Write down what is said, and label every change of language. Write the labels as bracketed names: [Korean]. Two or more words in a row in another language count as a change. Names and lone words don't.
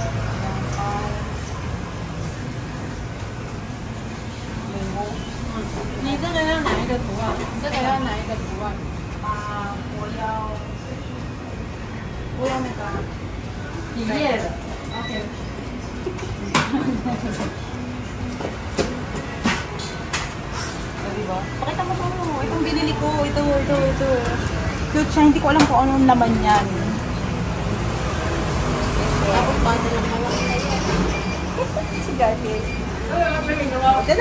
[Chinese] 你这个要哪一个图案？这个要哪一个图案？我要那个底页的。OK。 [Filipino] Pakita mo to. Itong binili ko. Ito. Cute siya. Hindi ko alam kung anong laman yan. Tapos ba ito lang naman? Si Garfield. Tada!